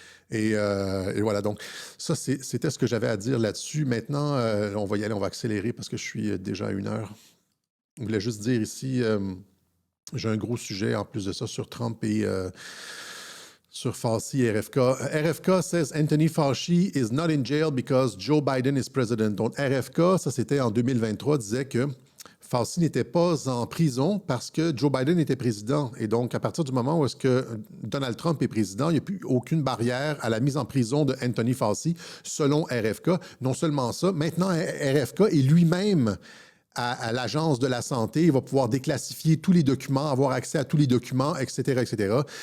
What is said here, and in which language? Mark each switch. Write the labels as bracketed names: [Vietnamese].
[French] Et voilà, donc ça, c'était ce que j'avais à dire là-dessus. Maintenant, on va y aller, on va accélérer parce que je suis déjà à 1 heure. Je voulais juste dire ici, j'ai un gros sujet en plus de ça sur Trump et sur Fauci et RFK. [English] RFK says Anthony Fauci is not in jail because Joe Biden is president. [French] Donc RFK, ça c'était en 2023, disait que Fauci n'était pas en prison parce que Joe Biden était président. Et donc, à partir du moment où est-ce que Donald Trump est président, il n'y a plus aucune barrière à la mise en prison de Anthony Fauci, selon RFK. Non seulement ça, maintenant, RFK est lui-même à l'Agence de la santé. Il va pouvoir déclassifier tous les documents, avoir accès à tous les documents, etc., etc.